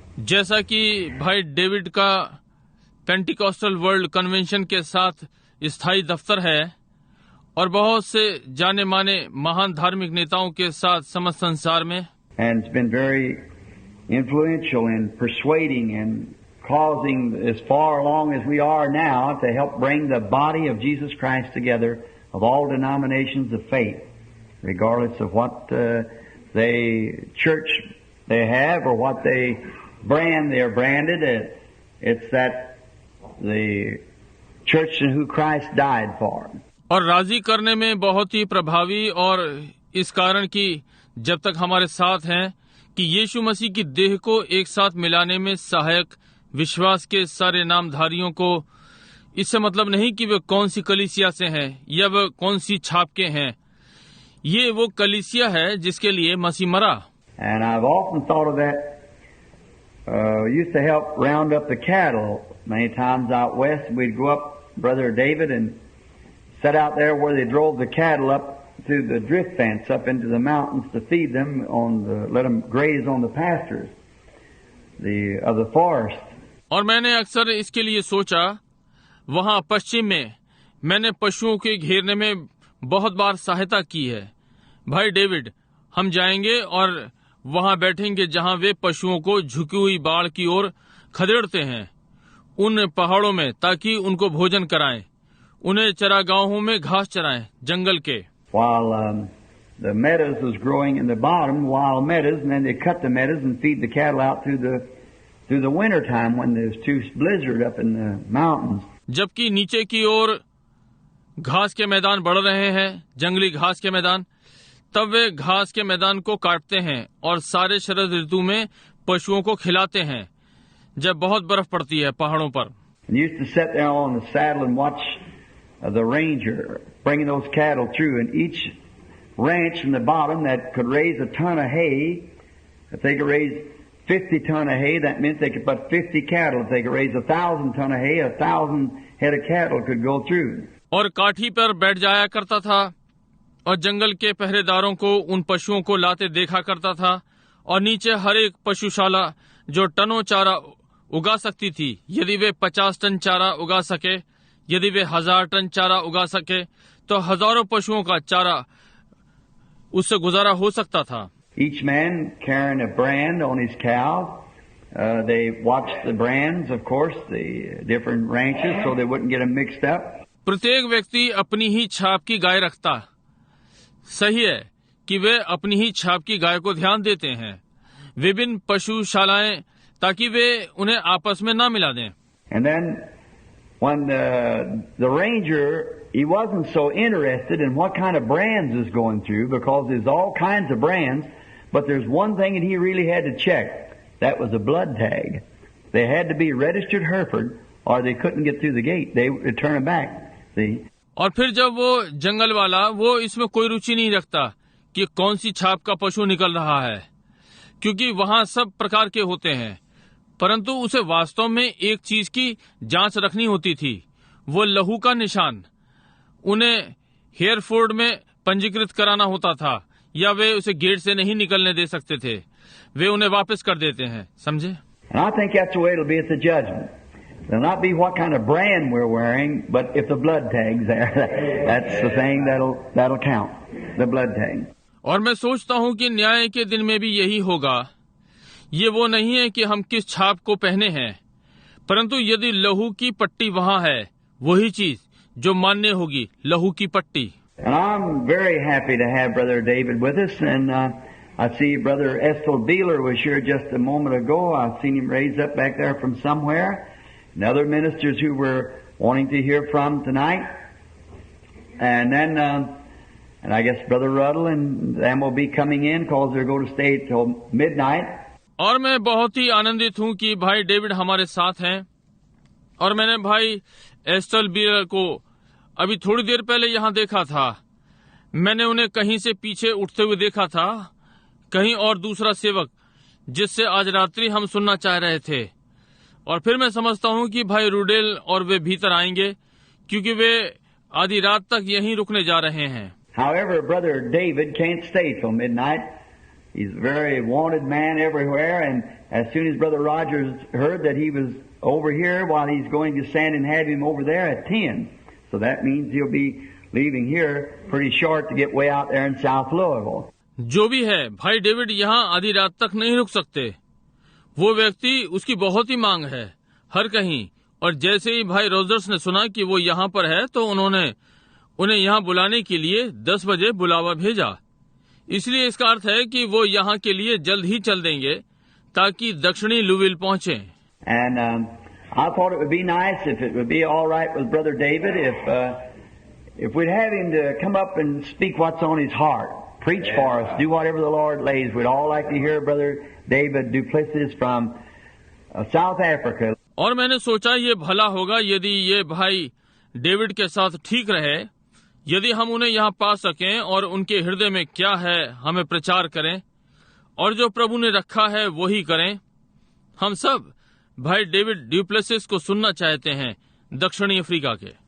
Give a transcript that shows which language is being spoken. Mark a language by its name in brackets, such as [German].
[Hindi] जैसा कि भाई डेविड का पेंटिकॉस्टल वर्ल्ड कन्वेंशन के साथ स्थायी दफ्तर है और बहुत से जाने माने महान धार्मिक नेताओं के साथ समस्त संसार में, [English] and it's been very influential in persuading and causing, as far along as we are now, to help bring the body of Jesus Christ together of all denominations of faith, regardless of what church they have or what they're branded. It's that the church in who Christ died for. [Hindi] और राजी करने में बहुत ही प्रभावी, और इस कारण कि जब तक हमारे साथ हैं कि यीशु मसीह की देह को एक साथ मिलाने में सहायक विश्वास के सारे नामधारियों को, इससे मतलब नहीं कि वे कौन सी कलीसिया से हैं या वे कौन सी छाप के हैं, ये वो कलीसिया है जिसके लिए मसीह मरा। [English] And I've often thought of that. Used to help round up the cattle many times out west. We'd go up, Brother David, and sit out there where they drove the cattle up through the drift fence up into the mountains to feed them let them graze on the pastures of the forest. [Hindi] और मैंने अक्सर इसके लिए सोचा, वहां पश्चिम में मैंने पशुओं के घेरने में बहुत बार सहायता की है। भाई डेविड, हम जाएंगे और वहां बैठेंगे जहां वे पशुओं को झुकी हुई बाड़ की ओर खदेड़ते हैं, उन पहाड़ों में, ताकि उनको भोजन कराएं, उन्हें चरागाहों में घास चराएं, जंगल के। [English] While the meadows was growing in the bottom, wild meadows, and then they cut the meadows and feed the cattle out through the winter time when there's too blizzard up in the mountains. [Hindi] जबकि नीचे की ओर घास के मैदान बढ़ रहे हैं, जंगली घास के मैदान, तब वे घास के मैदान को काटते हैं और सारे शरद ऋतु में पशुओं को खिलाते हैं, जब बहुत बर्फ पड़ती है पहाड़ों पर। [English] And used to sit there on the saddle and watch the ranger bringing those cattle through, and each ranch in the bottom that could raise a ton of hay, if they could raise 50 ton of hay, that meant they could put 50 cattle. If they could raise 1,000 ton of hay, 1,000 head of cattle could go through. [Hindi] और काठी पर बैठ जाया करता था और जंगल के पहरेदारों को उन पशुओं को लाते देखा करता था, और नीचे हर एक पशुशाला जो टनों चारा उगा सकती थी, यदि वे 50 टन चारा उगा सके, यदि वे 1000 टन चारा उगा सके, तो हजारों पशुओं का चारा उससे गुजारा हो सकता था। [English] Each man carrying a brand on his cows. They watched the brands, of course, the different ranches, so they wouldn't get them mixed up. [Hindi] प्रत्येक व्यक्ति अपनी ही छाप की गाय रखता। सही है कि वे अपनी ही छाप की गाय को ध्यान देते हैं, विभिन्न पशुशालाएं, ताकि वे उन्हें आपस में ना मिला दें। [English] And then when the ranger, he wasn't so interested in what kind of brands is going through, because there's all kinds of brands, but there's one thing that he really had to check. That was a blood tag. They had to be registered Hereford, or they couldn't get through the gate. They would turn them back. See? [Hindi] और फिर जब वो जंगल वाला, वो इसमें कोई रुचि नहीं रखता कि कौन सी छाप का पशु निकल रहा है, क्योंकि वहां सब प्रकार के होते हैं, परंतु उसे वास्तव में एक चीज की जांच रखनी होती थी, वो लहू का निशान। उन्हें हेयरफोर्ड में पंजीकृत कराना होता था, या वे उसे गेट से नहीं निकलने दे सकते थे, वे उन्हें वापस कर देते हैं, समझे? [English] And I think that's the way it'll be at the judgment. It'll not be what kind of brand we're wearing, but if the blood tag's there, that's the thing that'll count, the blood tag. [Hindi] और मैं सोचता हूँ कि न्याय के दिन में भी यही होगा। ये वो नहीं है कि हम किस छाप को पहने हैं, परंतु यदि लहू की पट्टी वहाँ है, वही चीज जो मान्य होगी, लहू की पट्टी। [English] And I'm very happy to have Brother David with us, and I see Brother Estel Beeler was here just a moment ago. I've seen him raised up back there from somewhere, and other ministers who were wanting to hear from tonight. And then, and I guess Brother Ruddle and them will be coming in, because they're going to stay till midnight. [Hindi] और मैं बहुत ही आनंदित हूँ कि भाई David हमारे साथ हैं, और मैंने भाई एस्टल बीरर को अभी थोड़ी देर पहले यहाँ देखा था। मैंने उन्हें कहीं से पीछे उठते हुए देखा था, कहीं और दूसरा सेवक जिससे आज रात्रि हम सुनना चाह रहे थे। और फिर मैं समझता हूँ कि भाई रूडेल और वे भीतर आएंगे, क्योंकि वे आधी रात तक यहीं रुकने जा रहे हैं। [English] However, Brother David can't stay till midnight. He's a very wanted man everywhere, and as soon as Brother Rogers heard that he was over here, while he's going to stand and have him over there at 10. So that means he'll be leaving here pretty short to get way out there in South Louisville. [Hindi] जो भी है, भाई David यहाँ आधी रात तक नहीं रुक सकते। वो व्यक्ति, उसकी बहुत ही मांग है हर कहीं, और जैसे ही भाई रोजर्स ने सुना कि वो यहाँ पर है, तो उन्होंने उन्हें यहाँ बुलाने के लिए 10 बजे बुलावा भेजा। इसलिए इसका अर्थ है कि वो यहाँ के लिए जल्द ही चल देंगे, ताकि दक्षिणी लुविल पहुँचे। [English] And I thought it would be nice if it would be all right with Brother David if we'd have him to come up and speak what's on his heart, preach for us, do whatever the Lord lays. We'd all like to hear Brother David Duplessis from South Africa. [Hindi] और मैंने सोचा ये भला होगा यदि ये भाई David के साथ ठीक रहे, यदि हम उन्हें यहाँ पा सकें और उनके हृदय में क्या है हमें प्रचार करें, और जो प्रभु ने रखा है वही करें। हम सब भाई डेविड ड्यूप्लेसिस को सुनना चाहते हैं दक्षिणी अफ्रीका के।